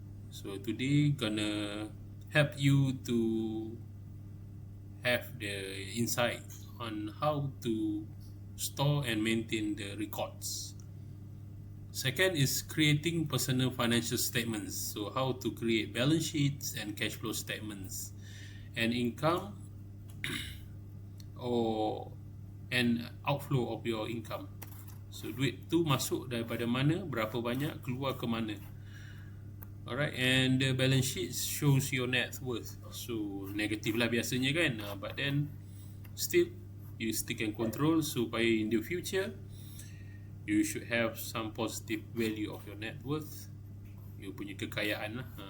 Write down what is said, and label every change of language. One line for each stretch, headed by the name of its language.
English: So today gonna help you to have the insight on how to store and maintain the records. Second is creating personal financial statements. So how to create balance sheets and cash flow statements, and income or an outflow of your income.
Malay: So duit tu masuk daripada mana, berapa banyak, keluar ke mana.
English: Alright, and the balance sheet shows your net worth. So negative
Malay: lah biasanya kan,
English: but then still you still can control
Malay: supaya
English: in the future you should have some positive value of your net worth, you
Malay: punya kekayaan lah.